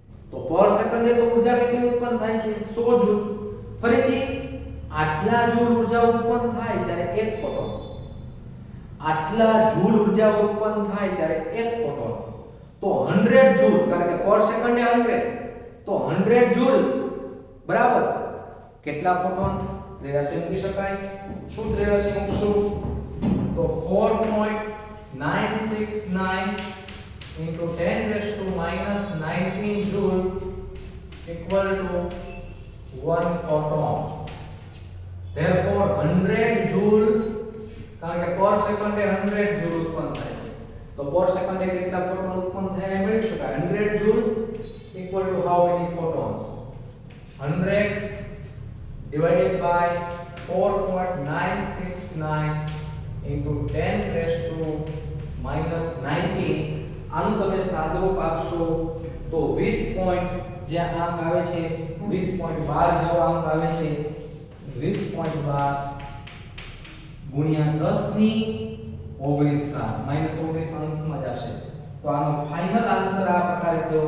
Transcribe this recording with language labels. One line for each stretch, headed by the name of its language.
Gujarati: તો પર સેકન્ડે તો ઊર્જા કેટલી ઉત્પન્ન થાય છે? 100 જૂલ. ફરીથી આટલા જૂલ ઊર્જા ઉત્પન્ન થાય ત્યારે એક ફોટોન, આટલા જૂલ ઊર્જા ઉત્પન્ન થાય ત્યારે એક ફોટોન. તો 100 જૂલ, કારણ કે પર સેકન્ડે 100, તો 100 જૂલ બરાબર કેટલા ફોટોન? 83 મૂકી શકાય. શું 83 મૂકશું?
English: તો 4.969 into 10 raised to -19 joule equal to 1 photon. Therefore 100 joule,
Gujarati: કારણ કે પર સેકન્ડે 100 joule ઉત્પન્ન થાય છે, તો પર સેકન્ડે કેટલા ફોટોન ઉત્પન્ન થાય એ મેળવી શકાય.
English: 100 joule equal to how many photons? 100 divided by 4.969 into 10 raised to -19.
Gujarati: આનું તમે સાદુરૂપ આપશો તો 20 પોઈન્ટ જે આંક આવે છે 20.12 જેવો આંક આવે છે. 20.12 ગુણ્યા 10 ની 19 ઘાત, -19 અંશમાં જશે. તો આનો ફાઇનલ આન્સર આ પ્રકારે થયો.